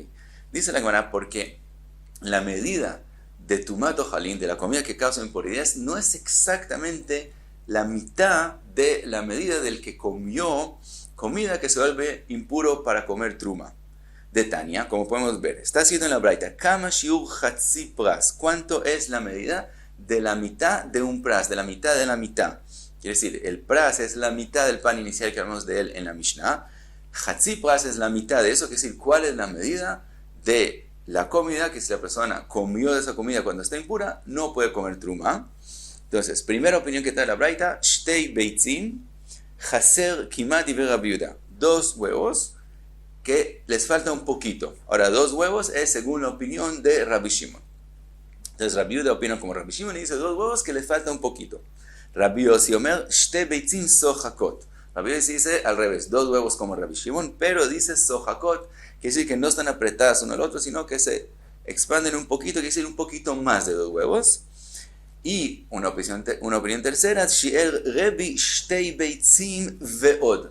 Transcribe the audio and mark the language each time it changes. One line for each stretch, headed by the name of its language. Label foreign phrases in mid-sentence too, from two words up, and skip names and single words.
Spanish: Dice la Gemara, porque la medida de
Hebrew: tumat ojalin,
Spanish: de la comida que causa impuridad, no es exactamente la mitad de la medida del que comió comida que se vuelve impuro para comer truma.
Aramaic: De Tania,
Spanish: como podemos ver, está escrito en la braita,
Hebrew: kama shiur chatzi pras,
Spanish: ¿cuánto es la medida de la mitad de un pras, de la mitad de la mitad? Quiere decir, el pras es la mitad del pan inicial que hablamos de él en la Mishnah,
Hebrew: chatzi pras
Spanish: es la mitad de eso, quiere decir, ¿cuál es la medida de la comida que si la persona comió de esa comida cuando está impura, no puede comer truma? Entonces, primera opinión que trae la braita,
Hebrew: shtei beitzin, chaser kimat divrei Rabbi Yehuda,
Spanish: 2 huevos que les falta un poquito. Ahora, 2 huevos es según la opinión de Rabbi Shimon. Entonces, Rabbi Yehuda opina como Rabbi Shimon y dice 2 huevos que les falta un poquito.
Hebrew: Rabbi Yossi omer, shtei beitzin sohakot.
Spanish: Rabbi Yossi dice al revés, 2 huevos como Rabbi Shimon, pero dice sohakot, quiere decir que no están apretadas uno al otro, sino que se expanden un poquito, quiere decir un poquito más de 2 huevos. Y una opinión tercera,
Hebrew: Shiel Rebi Shtei Beitzim Veod.